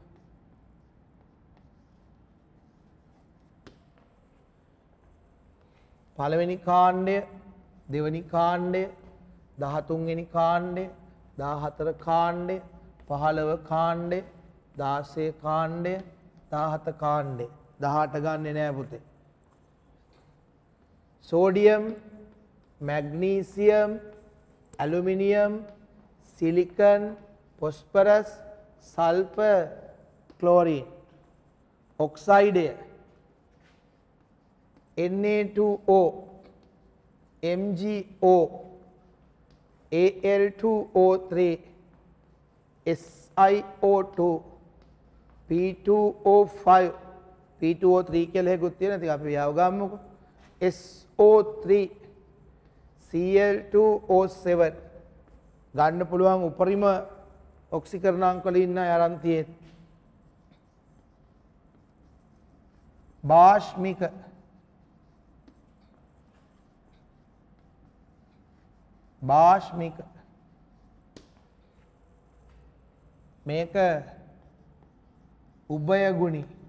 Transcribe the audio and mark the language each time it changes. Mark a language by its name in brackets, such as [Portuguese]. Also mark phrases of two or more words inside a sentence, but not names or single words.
[Sinhala] පළවෙනි කාණ්ඩය දෙවෙනි කාණ්ඩය 13 වෙනි කාණ්ඩය 14 කාණ්ඩය 15 කාණ්ඩය 16 කාණ්ඩය 17 කාණ්ඩය 18 ගන්නෙ නෑ පුතේ. සෝඩියම්, මැග්නීසියම්, ඇලුමිනියම්, සිලිකන්, ෆොස්ෆරස්, සල්ෆර්, ක්ලෝරින්. ඔක්සයිඩය Na2O, MgO, Al2O3, SiO2, P2O5, P2O3 කියලා එකකුත් තියෙනවා. ඉතින් අපි යව ගමුකෝ. SO3, Cl2O7 ගන්න පුළුවන් උපරිම ඔක්සිකරණාංක වල ඉන්න අරන් තියෙන්නේ. බාෂ්මික මේක උභයගුණි.